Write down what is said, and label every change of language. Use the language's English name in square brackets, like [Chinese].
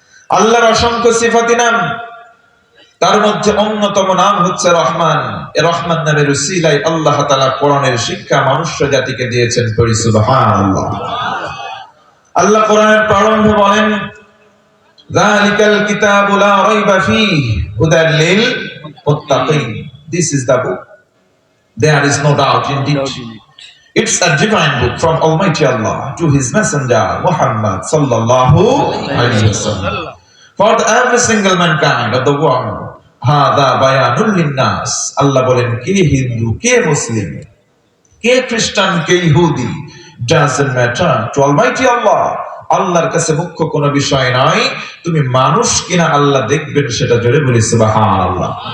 [Bangla] আল্লাহর অসংখ্য সিফাতি নাম, তার মধ্যে অন্যতম নাম হচ্ছে রহমান। এই রহমান নামের উসিলায় আল্লাহ তাআলা কোরআনের শিক্ষা মনুষ্য জাতিকে দিয়েছেন। পড়ি সুবহানাল্লাহ। আল্লাহ কোরআনের প্রারম্ভে বলেন [Arabic] যালিকাল কিতাবু লা রাইবা ফীহি হুদাল লিল মুত্তাকিন। [English] This is the book, there is no doubt in it. It's a divine book from Almighty Allah to His Messenger Muhammad sallallahu alaihi wasallam, for every single mankind of the world. [Arabic] Hada bayanul linnas. [Bangla] Allah বলেন কে হিন্দু, কে মুসলিম, কে খ্রিস্টান, কে ইহুদি, [English] doesn't matter to Almighty Allah. [Bangla] আল্লাহর কাছে মুখ্য কোনো বিষয় নয়। তুমি মানুষ কিনা আল্লাহ দেখবেন, সেটা জোরে বলি সুবহানাল্লাহ।